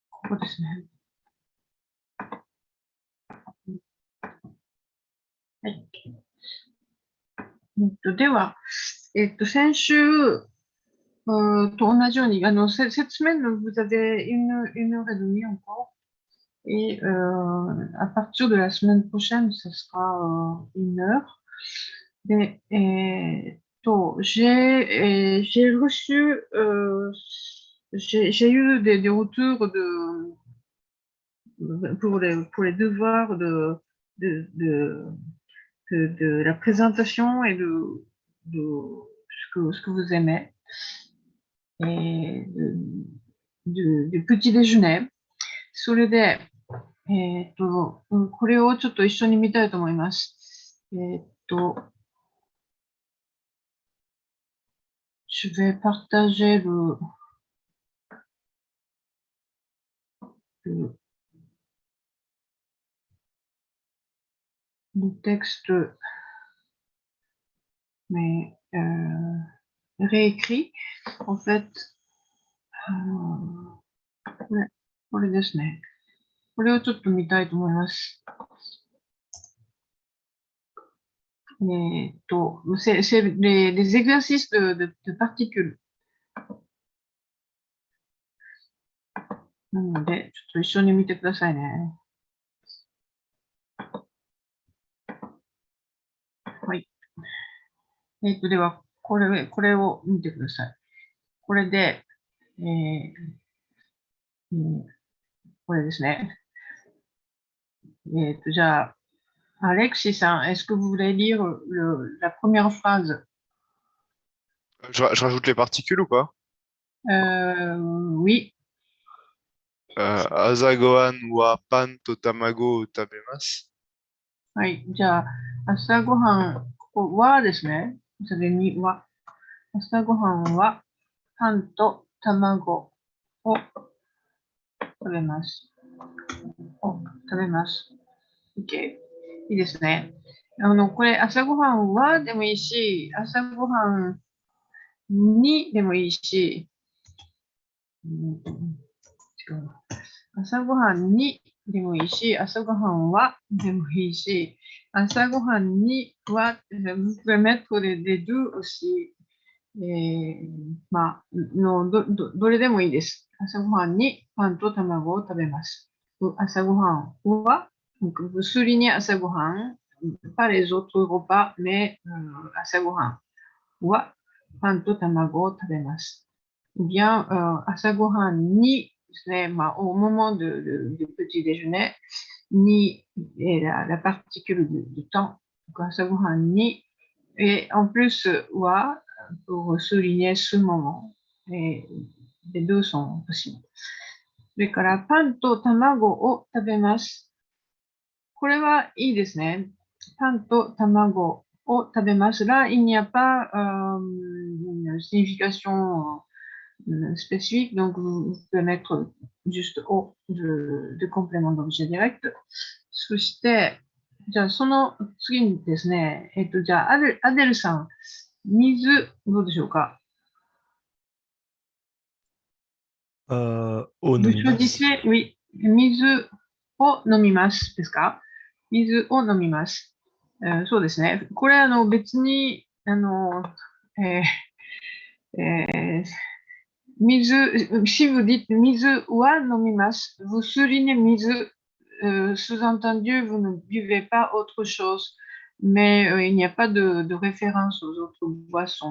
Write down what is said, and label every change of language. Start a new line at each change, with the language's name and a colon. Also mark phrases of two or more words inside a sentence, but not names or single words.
Japanese: そうですね。はい。では、先週と同じように、
French: cette semaine, vous avez une heure et demie encore. Et à partir de la semaine prochaine, ce sera une heure. J'ai reçu, j'ai eu des retours pour les devoirs de, de, de la présentation et de ce que vous aimez. Et du petit déjeuner.
Japanese: それで、これをちょっと一緒に見たいと思います。
French: Je vais partager le texte, mais réécrit. En fait,
Japanese: これですね。これをちょっと見たいと思います。
French: C'est les exercices de particules.
Japanese: なので、ちょっと一緒に見てくださいね。はい。では、これを見てください。これで、これですね。
French: じゃあ、Alexisさん、est-ce que vous voulez lire la première phrase? Je rajoute les particules ou pas? Oui.
Japanese: 朝ごはんはパンと卵を食べます。はい。じゃあ、朝ごはん、ここはですね。それには、朝ごはんはパンと卵を食べます。OK。いいですね。これ、朝ごはんはでもいいし、朝ごはんにでもいいし、違うな。朝ごはんにでもいいし、朝ごはんはでもいいし、朝ごはんには、
French: vous pouvez mettre les deux aussi.
Japanese: まあ、どれでもいいです。朝ごはんにパンと卵を食べます。朝ごはんは、
French: donc vous soulignez
Japanese: 朝ごはん、
French: pas les autres repas, mais
Japanese: 朝ごはんはパンと卵を食べます。
French: ou bien
Japanese: 朝ごはんにですね、
French: まあ、au moment du petit déjeuner, ni la particule du temps, donc 朝ごはんに、et en plus は pour souligner ce moment. Et les deux sont possibles.
Japanese: それから、パンと卵を食べます。これはいいですね。パンと卵を食べます。
French: Là, il n'y a pas une signification spécifique, donc vous pouvez mettre juste O de complément d'objet direct.
Japanese: そして、じゃあその次にですね、じゃあアデルさん、水、どうでしょうか？
French: Eau Vous
Japanese: nomimas.
French: choisissez, oui,
Japanese: 水を飲みますですか？水を飲みます。そうですね。これ別に、え水、
French: si vous dites
Japanese: 水は飲みます、
French: vous soulignez 水, sous-entendu, vous ne buvez pas autre chose, mais il n'y a pas de référence aux autres boissons.